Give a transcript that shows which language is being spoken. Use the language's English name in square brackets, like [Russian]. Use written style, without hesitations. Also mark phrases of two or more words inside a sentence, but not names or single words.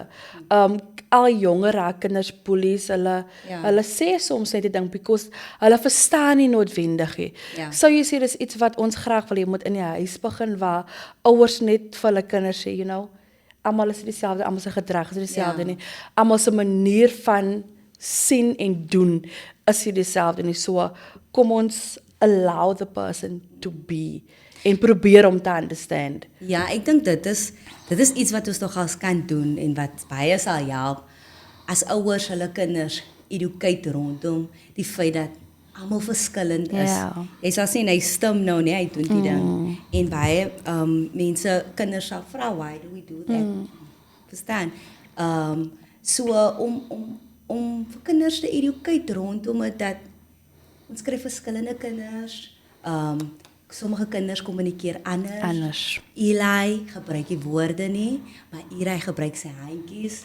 [Afrikaans] Al jonger raak kinders bullies, hulle sê soms net die ding because hulle verstaan nie noodwendig nie. Ja. So jy sê dis iets wat ons graag wil hê moet in die huis begin waar ouers net vir hulle kinders sê, almal is dieselfde, almal se gedrag is dieselfde nie. Almal se manier van sien en doen is nie dieselfde nie. So kom ons [English] allow the person to be [Afrikaans] en probeer om te understand. Ja, ek dink dit is iets wat ons nogals kan doen en wat baie sal help as ouers hulle kinders educate rondom die feit dat almal verskillend is. Ja. Jy sal sien hy stem nou nie, hy doen die ding. En baie mense kinders sal vra [English] why do we do that? [Afrikaans] Verstaan? So om vir kinders te educate rondom dit dat ons kry verskillende kinders. Sommige kinders kommunikeer anders. Eli gebruik die woorde nie, maar Eli gebruik sy handjies.